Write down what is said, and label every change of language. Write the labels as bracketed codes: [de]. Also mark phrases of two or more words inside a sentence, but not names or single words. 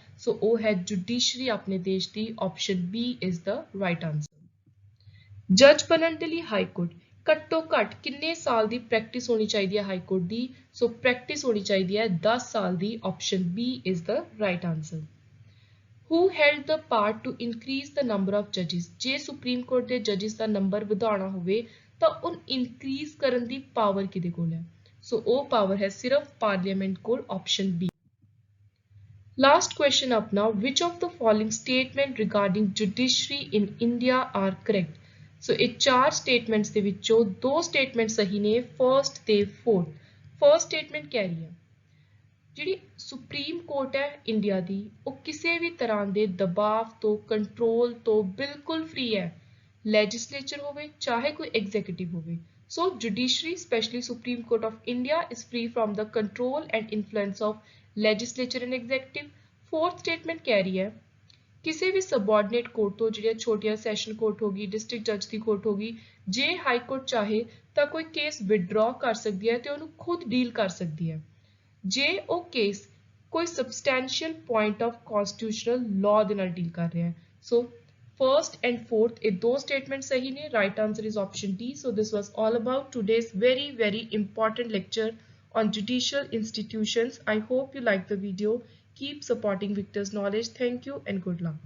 [pa] ਸੋ ਉਹ ਹੈ ਜੁਡੀਸ਼ਰੀ ਆਪਣੇ ਦੇਸ਼ ਦੀ। [en] Option B is the right answer. [pa] ਜੱਜ ਬਣਨ ਦੇ ਲਈ ਹਾਈ ਕੋਰਟ ਘੱਟੋ ਘੱਟ ਕਿੰਨੇ ਸਾਲ ਦੀ ਪ੍ਰੈਕਟਿਸ ਹੋਣੀ ਚਾਹੀਦੀ ਹੈ ਹਾਈ ਕੋਰਟ ਦੀ। ਸੋ ਪ੍ਰੈਕਟਿਸ ਹੋਣੀ ਚਾਹੀਦੀ ਹੈ 10 ਸਾਲ ਦੀ। [en] Option B is the right answer. Who held the power to increase the number of judges? [pa] ਜੇ ਸੁਪਰੀਮ ਕੋਰਟ ਦੇ ਜੱਜਿਸ ਦਾ ਨੰਬਰ ਵਧਾਉਣਾ ਹੋਵੇ ਤਾਂ ਉਹ ਇਨਕਰੀਜ਼ ਕਰਨ ਦੀ ਪਾਵਰ ਕਿਹਦੇ ਕੋਲ ਹੈ। ਸੋ ਉਹ ਪਾਵਰ ਹੈ ਸਿਰਫ ਪਾਰਲੀਮੈਂਟ ਕੋਲ। [en] Option B. last question ਆਪਣਾ, which of the following statement regarding judiciary in India are correct? [pa] ਸੋ ਇਹ ਚਾਰ ਸਟੇਟਮੈਂਟਸ ਦੇ ਵਿੱਚੋਂ ਦੋ ਸਟੇਟਮੈਂਟ ਸਹੀ ਨੇ, ਫਰਸਟ ਤੇ ਫੋਰਥ। ਫਰਸਟ ਸਟੇਟਮੈਂਟ ਕਹਿ ਰਹੀ ਹੈ ਜਿਹੜੀ ਸੁਪਰੀਮ ਕੋਰਟ ਹੈ ਇੰਡੀਆ ਦੀ ਉਹ ਕਿਸੇ ਵੀ ਤਰ੍ਹਾਂ ਦੇ ਦਬਾਅ ਤੋਂ, ਕੰਟਰੋਲ ਤੋਂ ਬਿਲਕੁਲ ਫ੍ਰੀ ਹੈ। ਲੈਜਿਸਲੇਚਰ ਹੋਵੇ ਚਾਹੇ ਕੋਈ ਐਗਜ਼ੀਕਿਊਟਿਵ ਹੋਵੇ। [en] So judiciary specially Supreme Court of India is free from the control and influence of legislature and executive. [pa] ਫੋਰਥ ਸਟੇਟਮੈਂਟ ਕਹਿ ਰਹੀ ਹੈ ਕਿਸੇ ਵੀ [en] subordinate court [pa] ਤੋਂ, ਜਿਹੜੀਆਂ ਛੋਟੀਆਂ [en] session court [pa] ਹੋ ਗਈ, [en] district judge [pa] ਦੀ ਕੋਰਟ ਹੋ ਗਈ, ਜੇ ਹਾਈ ਕੋਰਟ ਚਾਹੇ ਤਾਂ ਕੋਈ [en] case withdraw [pa] ਕਰ ਸਕਦੀ ਹੈ ਤੇ ਉਹਨੂੰ ਖੁਦ ਡੀਲ ਕਰ ਸਕਦੀ ਹੈ ਜੇ ਉਹ ਕੇਸ ਕੋਈ [en] substantial point of constitutional law [pa] ਦੇ ਨਾਲ ਡੀਲ ਕਰ ਰਿਹਾ ਹੈ। [en] so first and fourth [pa] ਇਹ ਦੋ ਸਟੇਟਮੈਂਟ ਸਹੀ ਨੇ। [en] right answer is option D. So this was all about today's very important lecture on judicial institutions. I hope you liked the video. Keep supporting Victor's Knowledge. Thank you and good luck.